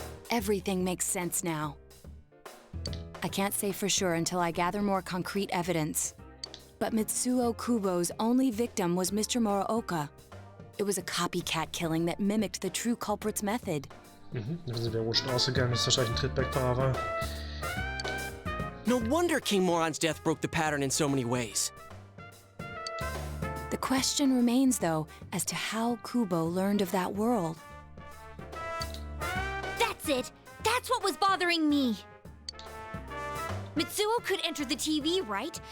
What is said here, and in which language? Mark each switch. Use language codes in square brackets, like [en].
[en] Everything makes sense now. I can't say for sure until I gather more concrete evidence. But Mitsuo Kubo's only victim was Mr. Muraoka. It was a copycat killing that mimicked the true culprit's method. [de] Da sind wir wohl schon ausgegangen, dass es wahrscheinlich ein Trittback-Paar war. [en] No wonder King Moron's death broke the pattern in so many ways. The question remains, though, as to how Kubo learned of that world. That's it! That's what was bothering me! Mitsuo could enter the TV, right?